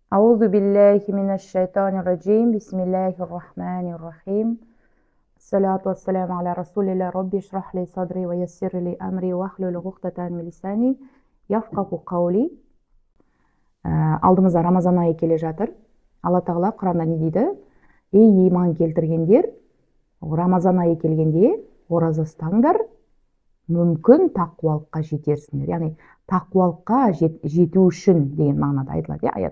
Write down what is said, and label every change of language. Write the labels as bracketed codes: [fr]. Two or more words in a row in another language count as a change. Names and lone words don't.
[ar] أعوذ بالله من الشيطان الرجيم. بسم الله الرحمن الرحيم. الصلاة والسلام على رسول الله. رب اشرح لي صدري ويسر لي أمري واحلل عقدة من لساني يفقهوا قولي. [kk] Алдымызда Рамазан айы келе жатыр. Алла тағала Құранда не дейді? Ей иман келтіргендер, Рамазан айы келгенде ораза ұстаңдар, мүмкін тақуалыққа жетерсіңдер. Яғни тақуалыққа жету үшін деген мағынада айтылады, аят.